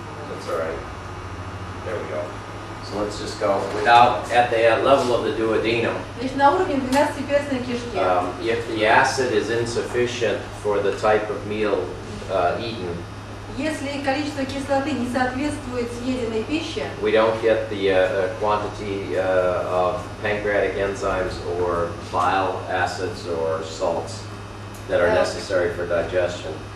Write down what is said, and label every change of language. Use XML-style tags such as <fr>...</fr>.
<en>That's all right. There we go. So let's just go without, at the level of the duodenum.</en> <ru>Значит, на уровне 12-перстной кишки.</ru> <en>If the acid is insufficient for the type of meal eaten,</en> <ru>Если количество кислоты не соответствует съеденной пище,</ru> <en>we don't get the quantity of pancreatic enzymes or bile acids or salts that are necessary for digestion.</en>